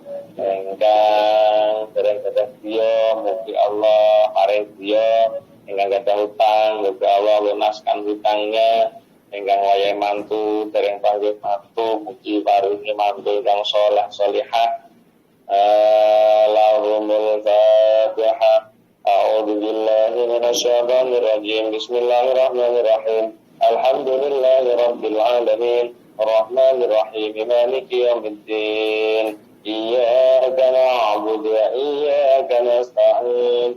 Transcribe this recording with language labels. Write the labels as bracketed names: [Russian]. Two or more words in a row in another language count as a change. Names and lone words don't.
[Javanese] Ingkang dereng gadah griya, mugi Allah paring griya. Ingkang gadah hutang, mugi Allah [Indonesian] lunaskan hutangnya. [Javanese] Ingkang wayahe mantu dereng panggih mantu, mugi paringi mantu ingkang saleh salihah. [Arabic] اللهم الفاتحة. أعوذ بالله من الشيطان الرجيم. بسم الله الرحمن الرحيم الحمد لله رب العالمين. الرحمن الرحيم مالك يوم الدين. إياك نعبد وإياك نستعين.